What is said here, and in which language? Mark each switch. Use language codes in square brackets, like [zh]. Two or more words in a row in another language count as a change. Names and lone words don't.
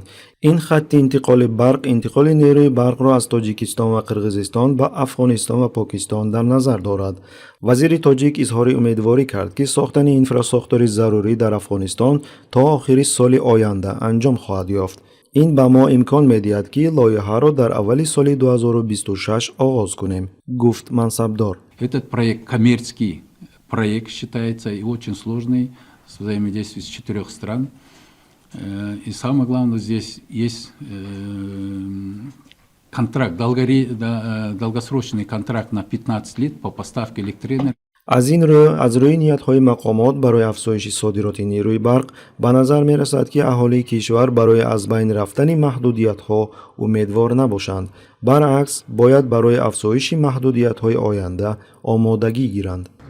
[tg] ин хатти интиқоли барқ интиқоли нерӯи барқро аз Тоҷикистон ва Қирғизистон ба Афғонистон ва Покистон дар назар дорад. вазири тоҷик изҳори умедворӣ кард, ки сохтани инфрасохтори зарурӣ дар Афғонистон то охири соли оянда анҷом хоҳад ёфт. ин ба мо имкон медиҳад, ки лоиҳаро дар аввали соли 2026 оғоз кунем, гуфт мансабдор. [ru] Этот проект коммерческий проект считается и очень сложный, с взаимодействием с 4 стран. И самое главное, здесь есть контракт, долгосрочный контракт на 15 лет по поставке электроэнергии. [tg] аз ин рӯ, аз рӯи ниятҳои мақомот барои афзоиши содироти нерӯи барқ ба назар мерасад, ки аҳолии кишвар барои аз байн рафтани маҳдудиятҳо умедвор набошанд. баръакс, бояд барои афзоиши маҳдудиятҳои оянда омодагӣ гиранд.